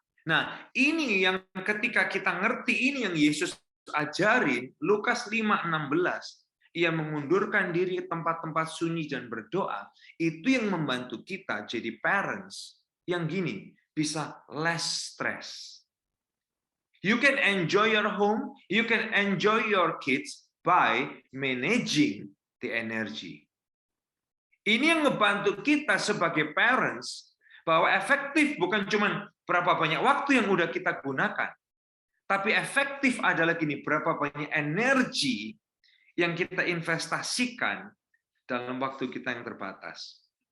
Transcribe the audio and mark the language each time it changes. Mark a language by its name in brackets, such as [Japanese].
[Indonesian] Nah, ini yang ketika kita ngerti ini yang Yesus ajarin, Lukas 5:16, ia mengundurkan diri ke tempat-tempat sunyi dan berdoa, itu yang membantu kita jadi parents yang gini, bisa less stress. [English] You can enjoy your home, you can enjoy your kids by managing the energy. [Indonesian] Ini yang ngebantu kita sebagai parents bahwa efektif bukan cuma berapa banyak waktu yang udah kita gunakan, tapi efektif adalah gini, berapa banyak energi yang kita investasikan dalam waktu kita yang terbatas.